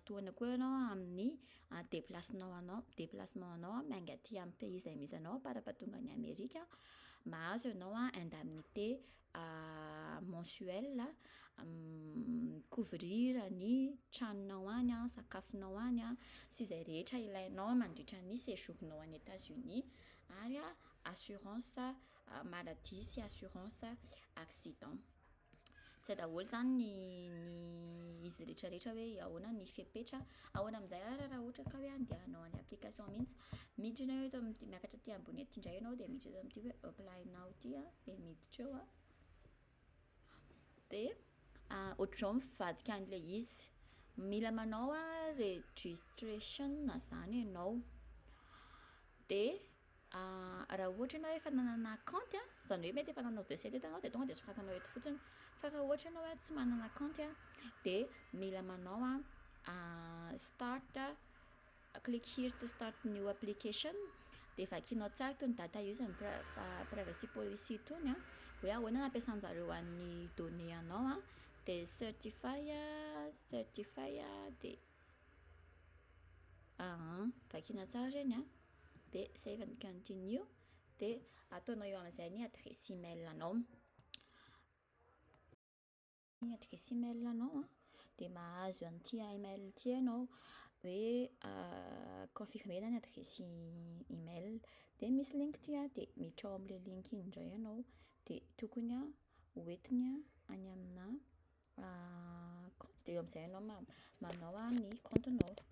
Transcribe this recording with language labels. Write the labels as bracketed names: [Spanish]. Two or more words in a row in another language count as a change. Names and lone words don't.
[Malagasy] tohana koa ianao amin'ny déplacement anao mianga aty amin'ny pays izay misy anao para-pahatonga ny Amerika mahazo ianao [French] indemnité mensuelle [Malagasy] couvrir ny tranonao any sakafonao any sy izay rehetra ilainao mandritra ny séjournao any États-Unis ary [French] assurance maladie [Malagasy] sy [French] assurance accident. [Malagasy] Izay daholo zany ny izy rehetrarehetra hoe ahoana ny fepetra ahoana amin'izay raha ohatra ka hoe andehanao any application mihitsy miditra hoe eto amin'ity miakatra aty ambony aty indray ianao de miditra eto amin'ity hoe [English] apply now [Malagasy] ty de miditra eo de ohatr'izao mivadika an'ilay izy mila manao registration zany ianao de raha ohatra ianao efa nanana compte zany hoe mety efa nanao dossier teto ianao de tonga de soratanao eto fotsiny fa raha ohatra ianao hoe tsy manana compte de mila manao [English] start click here to start new application [Malagasy] de vakianao tsara itony [English] data use and privacy policy [Malagasy] itony hoe ahoana nampiasan'jareo an'ny données anao de certify de vakiana tsara reny de [English] save and continue [Malagasy] de ataonao eo amin'izay ny [French] adresse email [Malagasy] anao de mahazo an'ity email ity ianao hoe confirmer ny [French] adresse email [Malagasy] de misy link ty de miditra ao amin'ilay link iny indray ianao de tokony hoentiny any amina compte de eo amin'izay ianao manao ny compte-nao.